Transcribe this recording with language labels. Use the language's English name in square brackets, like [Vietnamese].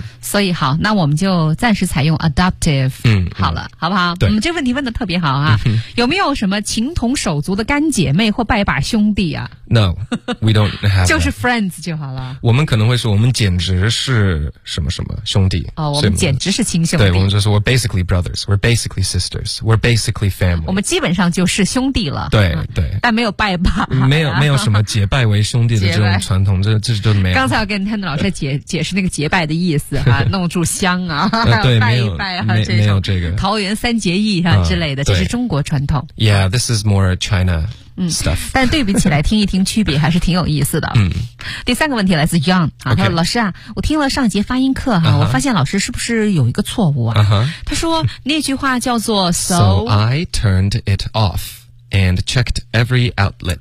[Chinese] 所以好，那我们就暂时采用 adoptive, 好了，好不好？对，这问题问得特别好啊。有没有什么情同手足的干姐妹或拜把兄弟啊？ [English] No, we don't have [Chinese] 就是 friends 就好了。我们可能会说我们简直是什么什么兄弟，我们简直是亲兄弟，对，我们就说 [English] we're basically brothers, we're basically sisters, we're basically family, [Chinese] 我们基本上就是兄弟了，对，但没有拜把，没有什么结拜为兄弟的这种传统，这就没有。刚才我跟 Tendon 老师解释那个结拜的意思啊，弄炷香啊，对，拜一拜啊，没有这个桃园三结义啊之类的，这是中国传统。 [English] Yeah, this is more China stuff. [Chinese] 但对比起来听一听区别还是挺有意思的。第三个问题来自 Young, 他说、 okay. 老师啊，我听了上节发音课我发现老师是不是有一个错误啊、他说那句话叫做 [English] So I turned it off and checked every outlet.